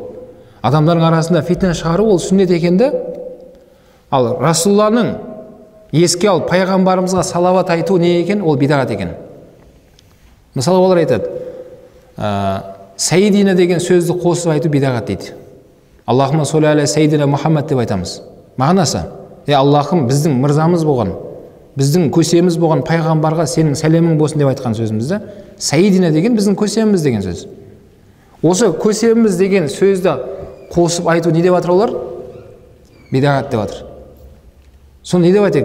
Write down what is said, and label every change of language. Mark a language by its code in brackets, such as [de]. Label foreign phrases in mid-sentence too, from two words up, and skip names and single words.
[kk] Адамдардың арасында фитна шығару ол сүннет екен да. Ал Расулланың еске алып пайғамбарымызға салават айту не екен? Ол бидағат екен. Мысалы олар айтады, Сайдина деген сөзді қосып айту бидағат дейді. [ar] اللهم صل على سيدنا محمد [kk] деп айтамыз. Мағынасы, Аллахым біздің мырзамыз болған, біздің көсеміз болған пайғамбарға сенің сәлемің болсын деп айтқан сөзімізді. Сайдина деген біздің көсеміміз деген сөз. Осы көсеміміз деген сөзді қосып айту не деп жатыр олар? Бидағат деп жатыр. Соны не деп айтайық?